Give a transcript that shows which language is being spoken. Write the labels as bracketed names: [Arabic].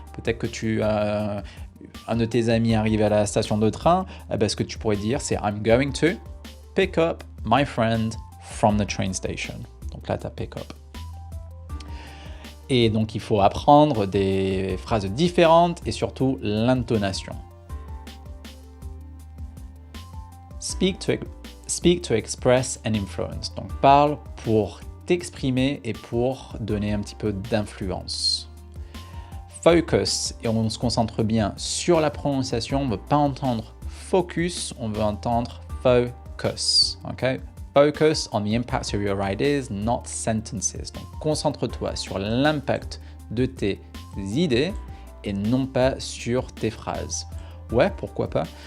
[French] Peut-être que un de tes amis arrive à la station de train, ce que tu pourrais dire c'est [English] I'm going to pick up my friend from the train station. [French] Donc là tu as pick up. Et donc il faut apprendre des phrases différentes et surtout l'intonation. [English] Speak to express and influence. [French] Donc parle pour t'exprimer et pour donner un petit peu d'influence. Focus, et on se concentre bien sur la prononciation, on ne veut pas entendre focus, on veut entendre focus. [English] Okay? Focus on the impact of your ideas, not sentences. [French] Donc concentre-toi sur l'impact de tes idées et non pas sur tes phrases. Ouais, pourquoi pas.